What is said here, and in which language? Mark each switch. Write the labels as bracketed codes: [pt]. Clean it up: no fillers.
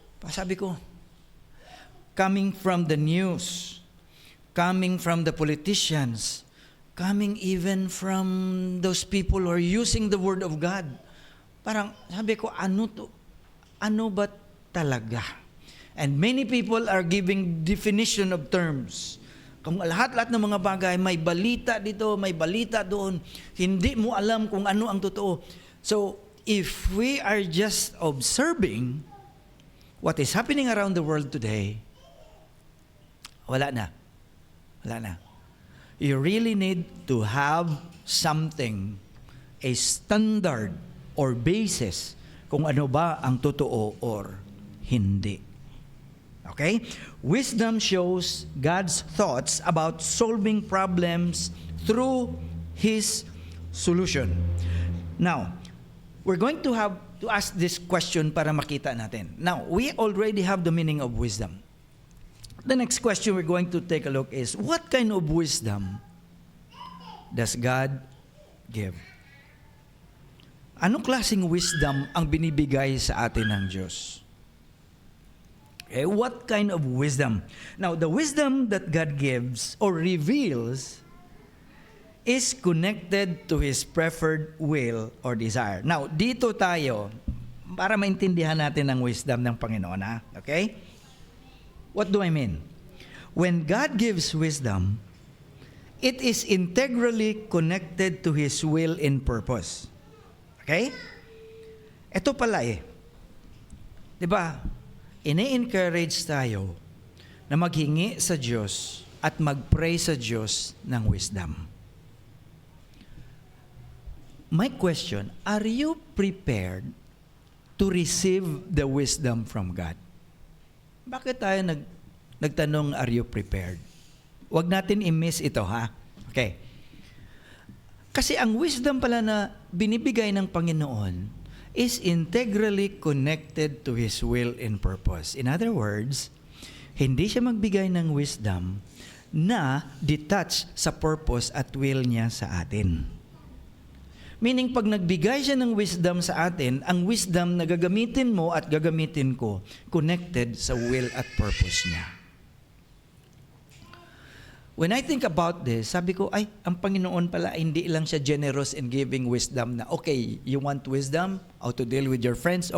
[tl] Sabi ko, [en] coming from the news, coming from the politicians, coming even from those people who are using the Word of God. [tl] Parang sabi ko, ano to? Ano ba talaga? [en] And many people are giving definition of terms. [tl] Kung lahat-lahat ng mga bagay, may balita dito, may balita doon, hindi mo alam kung ano ang totoo. [en] So, if we are just observing what is happening around the world today, [tl] wala na. Wala na. [en] You really need to have something, a standard or basis [tl] kung ano ba ang totoo [en] or hindi. Okay? Wisdom shows God's thoughts about solving problems through His solution. Now, we're going to have to ask this question [tl] para makita natin. [en] Now, we already have the meaning of wisdom. The next question we're going to take a look is, what kind of wisdom does God give? [tl] Anong klaseng wisdom ang binibigay sa atin ng Diyos? [en] Okay, what kind of wisdom? Now, the wisdom that God gives or reveals is connected to His preferred will or desire. [tl] Now, dito tayo, para maintindihan natin ang wisdom ng Panginoon, ha? [en] Okay? What do I mean? When God gives wisdom, It is integrally connected to His will and purpose. [tl] Okay? Ito pala eh. Diba? Ini-encourage tayo na maghingi sa Diyos at mag-pray sa Diyos ng wisdom. [en] My question, are you prepared to receive the wisdom from God? [tl] Bakit tayo nagtanong, [en] are you prepared? [tl] Huwag natin i-miss ito, ha? Okay. Kasi ang wisdom pala na binibigay ng Panginoon [en] is integrally connected to His will and purpose. In other words, [tl] hindi siya magbigay ng wisdom na detached sa purpose at will niya sa atin. Meaning, pag nagbigay siya ng wisdom sa atin, ang wisdom na gagamitin mo at gagamitin ko, connected sa will at purpose niya. [en] When I think about this, [tl] sabi ko, ay, ang Panginoon pala, hindi lang siya [en] generous in giving wisdom na, okay, you want wisdom how to deal with your friends?